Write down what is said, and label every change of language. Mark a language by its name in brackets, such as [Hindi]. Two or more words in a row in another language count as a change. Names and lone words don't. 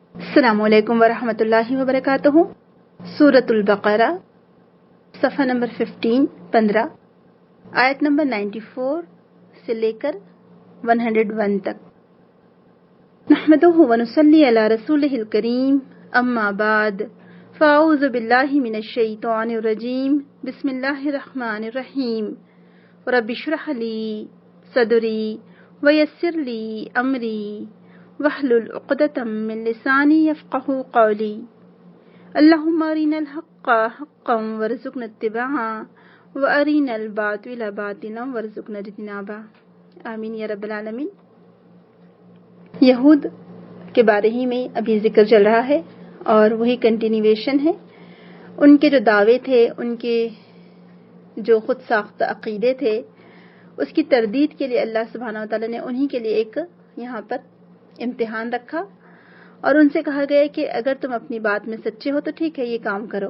[Arabic] السلام عليكم ورحمة الله وبركاته. [Urdu] سورۃ البقرہ، صفحہ نمبر 15، آیت نمبر 94 سے لے کر 101 تک. [Arabic] نحمده ونصلي على رسوله الكريم، أما بعد، فأعوذ بالله من الشيطان الرجيم، بسم الله الرحمن الرحيم. رب اشرح لي صدري ويسر لي أمري واحلل عقدة من لساني يفقهوا قولي. اللهم أرنا الحق حقا وارزقنا اتباعه وأرنا الباطل باطلا وارزقنا اجتنابه. آمين يا رب العالمين. [Urdu] یہود کے بارے ہی میں ابھی ذکر چل رہا ہے اور وہی کنٹینیوایشن ہے. ان کے جو دعوے تھے، ان کے جو خود ساخت عقیدے تھے، اس کی تردید کے لیے [Arabic] الله سبحانه وتعالى [Urdu] نے انہی کے لیے ایک یہاں پر امتحان رکھا اور ان سے کہا گیا کہ اگر تم اپنی بات میں سچے ہو تو ٹھیک ہے، یہ کام کرو.